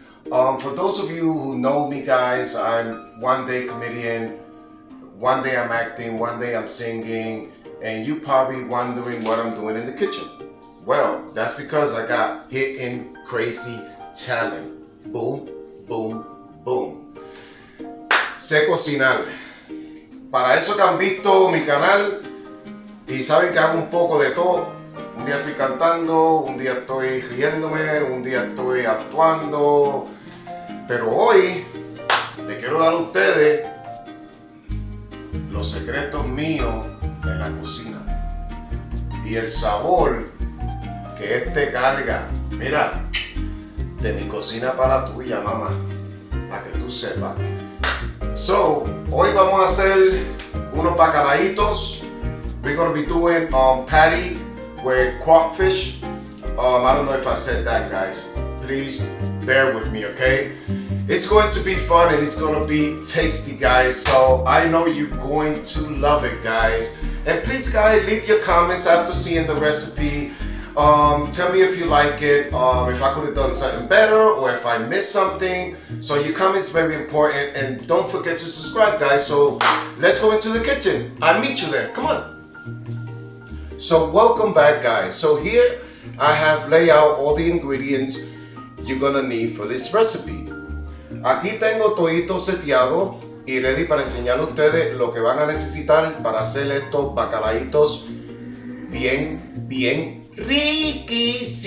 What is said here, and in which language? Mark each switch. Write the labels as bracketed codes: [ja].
[en] For those of you who know me, guys, I'm one day comedian, one day I'm acting, one day I'm singing, and you probably wondering what I'm doing in the kitchen. Well, that's because I got hidden crazy talent. [es] Boom, boom, boom. Sé cocinar. Para eso que han visto mi canal y saben que hago un poco de todo. Un día estoy cantando, un día estoy riéndome, un día estoy actuando. Pero hoy les quiero dar a ustedes los secretos míos de la cocina y el sabor que este carga. Mira, de mi cocina para la tuya, mamá, para que tú sepas. So, hoy vamos a hacer unos bacalaitos. [en] We're going to be doing patty with Croc fish. I don't know if I said that, guys. Please bear with me, okay? It's going to be fun and it's going to be tasty, guys. So I know you're going to love it, guys. And please, guys, leave your comments after seeing the recipe. Tell me if you like it, if I could have done something better or if I missed something. So your comments very important, and don't forget to subscribe, guys. So let's go into the kitchen. I'll meet you there. Come on. So welcome back, guys. So here I have laid out all the ingredients you're gonna need for this recipe. [es] Aquí tengo todito seteado y ready para enseñarle a ustedes lo que van a necesitar para hacer estos bacalaitos bien riquísimos.